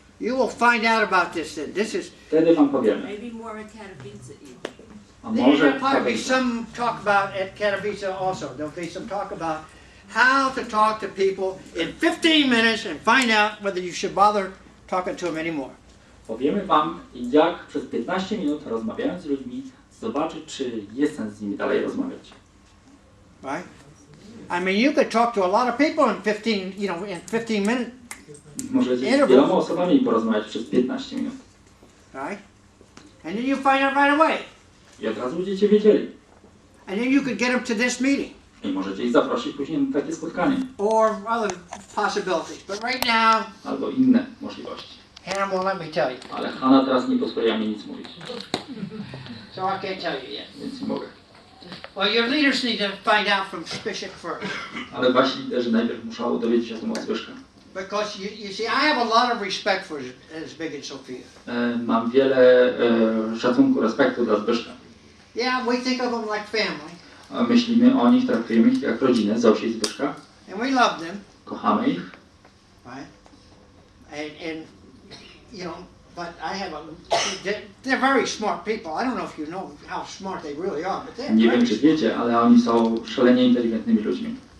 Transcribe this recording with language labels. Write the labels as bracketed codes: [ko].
[en] You will find out about this then. This is [pl] Wtedy wam powiemy. [en] Maybe more in Katowice even. [pl] A [en] there'll [pl] może [en] probably be some talk about at Katowice also. There'll be some talk about how to talk to people in 15 minutes and find out whether you should bother talking to them anymore. [pl] powiemy wam, jak przez 15 minut rozmawiając z ludźmi zobaczyć, czy jest sens z nimi dalej rozmawiać. [en] Right? I mean, you could talk to a lot of people in 15 minutes, [pl] Możecie z wieloma osobami porozmawiać przez 15 minut. [en] right? And then you find out right away. [pl] I od razu będziecie wiedzieli. [en] And then you could get them to this meeting [pl] I możecie ich zaprosić później na takie spotkanie. [en] or other possibilities. But right now, [pl] Albo inne możliwości. [en] Hannah won't let me tell you. [pl] Ale Hanna teraz nie pozwoliła mi nic mówić. [en] So I can't tell you yet. [pl] Więc nie mogę. [en] Well, your leaders need to find out from Zbyszek first. [pl] Ale wasi liderzy najpierw muszą dowiedzieć się o tym od Zbyszka. [en] Because you see, I have a lot of respect for Zbyszek and Sophia. [pl] Mam wiele szacunku, respektu dla Zbyszka. [en] Yeah, we think of them like family. [pl] Myślimy o nich, traktujemy ich jak rodzinę, Zosi i Zbyszka. [en] And we love them, [pl] Kochamy ich. [en] right? And you know, but I have they're very smart people. I don't know if you know how smart they really are, but they're [pl] Nie wiem, [en] very [pl] czy wiecie, ale oni są szalenie inteligentnymi ludźmi.